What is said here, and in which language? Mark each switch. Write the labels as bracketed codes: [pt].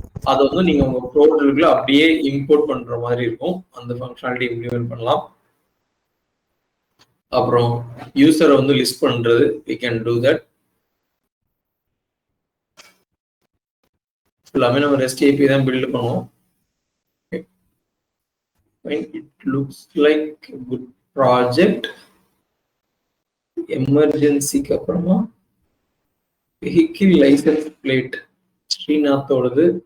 [ta] அதை வந்து நீங்க உங்க ப்ரோடக்ட்ல அப்படியே இம்போர்ட் பண்ற மாதிரி இருக்கும். அந்த ஃபங்க்ஷனாலிட்டி இம்ப்ளிமெண்ட் பண்ணலாம். அப்புறம் யூசரை வந்து லிஸ்ட் பண்றது, [en] we can do that. [ta] எல்லாமே நம்ம REST API தான் பில்ட் பண்ணுவோம். [en] It looks like a good project. [ta] எமர்ஜென்சிக்கு அப்புறமா வெஹிக்கிள் லைசன்ஸ் பிளேட் ஸ்ரீநாத்தோடது.